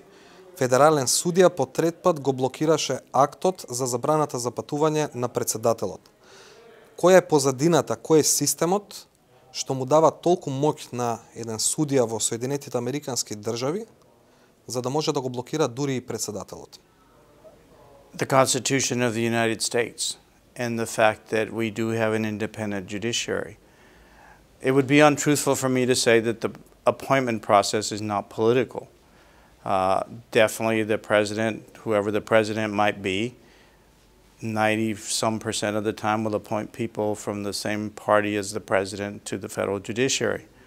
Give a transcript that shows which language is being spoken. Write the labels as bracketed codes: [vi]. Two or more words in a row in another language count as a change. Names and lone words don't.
[mk] Федерален судија по трет пат го блокираше актот за забраната за патување на председателот. Која е позадината, кој е системот што му дава толку моќ на еден судија во Соединетите Американски држави за да може да го блокира дури и председателот? [en] The Constitution of the United States and the fact that we do have an independent judiciary. It would be untruthful for me to say that the appointment process is not political. Definitely the president, whoever the president might be, 90-some% of the time will appoint people from the same party as the president to the federal judiciary.